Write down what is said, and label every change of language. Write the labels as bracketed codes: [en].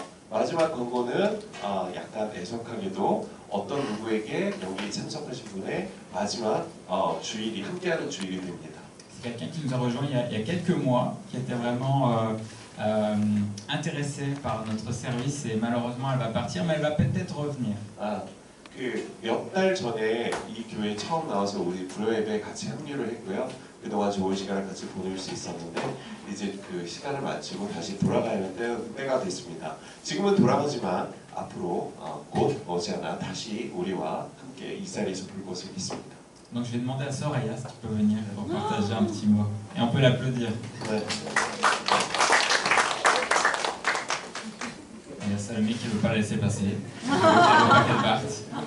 [ko] 마지막 권고는 약간 애석하게도 어떤 누구에게 여기 참석하신 분의 마지막 주일이 함께하는 주일이 됩니다. [fr] C'est quelqu'un qui nous a rejoint il y a quelques mois, qui était vraiment intéressée par notre service et malheureusement elle va partir, mais elle va peut-être revenir. [ko] 몇 달 전에 이 교회에 처음 나와서 우리 불교 예배에 같이 합류를 했고요. 그동안 좋은 시간을 같이 보낼 수 있었는데 이제 그 시간을 마치고 다시 돌아가야 하는 때가 됐습니다. 지금은 돌아가지만 앞으로 곧 머지않아 다시 우리와 함께 이 자리에서 볼 것을 믿습니다. [fr] Donc je vais demander à Soraya si tu peux venir pour partager un petit mot. Et on peut l'applaudir. [ko] 네. [fr] Il y a Salomé qui ne veut pas la laisser passer. Elle ne veut pas qu'elle parte.